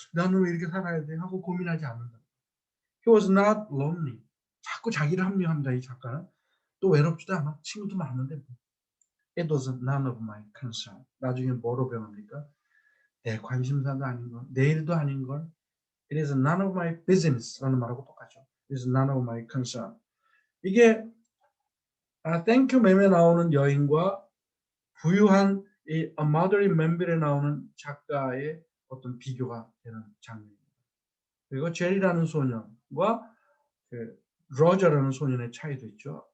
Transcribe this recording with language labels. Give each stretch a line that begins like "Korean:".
Korean: 나는 왜 이렇게 살아야 돼? 하고 고민하지 않는다.
English: He was not lonely.
Korean: 자꾸 자기를 합리화합니다. 이 작가는. 또 외롭지도 않아. 친구도 많은데.
English: It was none of my concern.
Korean: 나중에 뭐로 변합니까? 내 관심사도 아닌 걸, 내 일도 아닌 걸.
English: It is none of my business
Korean: 라는 말하고 똑같죠.
English: It is none of my concern.
Korean: 이게 Thank You Ma'am에 나오는 여인과 부유한 이 A Mother in Manville에 나오는 작가의 어떤 비교가 되는 장면입니다. 그리고 제리라는 소년과 그 로저라는 소년의 차이도 있죠.